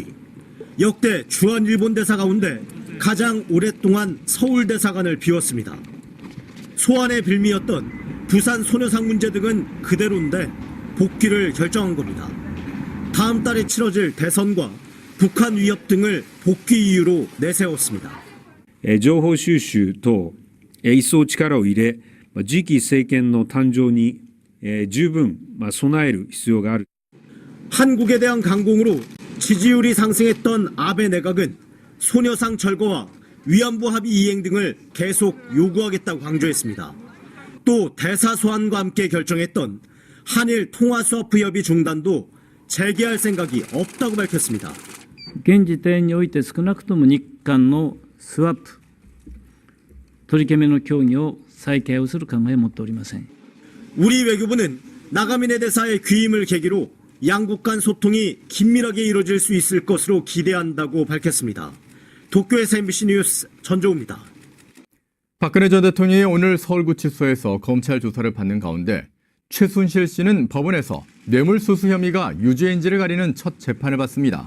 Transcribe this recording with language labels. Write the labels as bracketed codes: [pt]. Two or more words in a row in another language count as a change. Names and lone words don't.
[ko] 역대 주한 일본 대사 가운데 가장 오랫동안 서울 대사관을 비웠습니다. 소환의 빌미였던 부산 소녀상 문제 등은 그대로인데 복귀를 결정한 겁니다. 다음 달에 치러질 대선과 북한 위협 등을 복귀 이유로 내세웠습니다. [ja] 情報収集等一層力を入れ次期政権の誕生に十分備える必要がある。 [ko] 한국에 대한 강공으로 지지율이 상승했던 아베 내각은 소녀상 철거와 위안부 합의 이행 등을 계속 요구하겠다고 강조했습니다. 또 대사 소환과 함께 결정했던 한일 통화스와프 협의 중단도 재개할 생각이 없다고 밝혔습니다. [ja] 現時点において少なくとも日韓のスワップ取り決めの協議を再開をする考えを持っておりません。 [ko] 우리 외교부는 나가미네 대사의 귀임을 계기로 양국 간 소통이 긴밀하게 이루어질 수 있을 것으로 기대한다고 밝혔습니다. 도쿄에서 MBC 뉴스 전조우입니다. 박근혜 전 대통령이 오늘 서울구치소에서 검찰 조사를 받는 가운데 최순실 씨는 법원에서 뇌물수수 혐의가 유죄인지를 가리는 첫 재판을 받습니다.